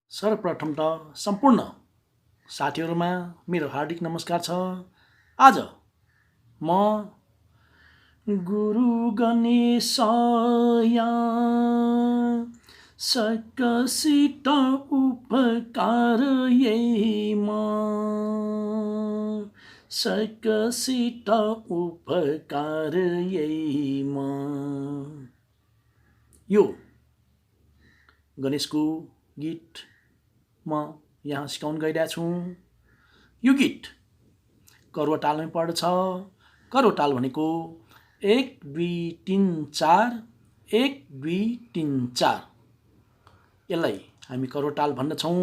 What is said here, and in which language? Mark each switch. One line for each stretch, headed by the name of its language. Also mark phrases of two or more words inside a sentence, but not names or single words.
Nepali: सर्वप्रथम त सम्पूर्ण साथीहरुमा मेरो हार्दिक नमस्कार छ।
Newari: आज म गुरु गणेशया सकसित उपकार यैमा सकसित उपकार यैमा।
Nepali: यो गणेशको गीत म यहाँ सिकाउन गइरहेको छु। यो गीत करवा तालमै पर्दछ। करवा ताल भनेको 1 2 3 4 1 2 3 4, यसलाई हामी करवा ताल भन्दछौँ।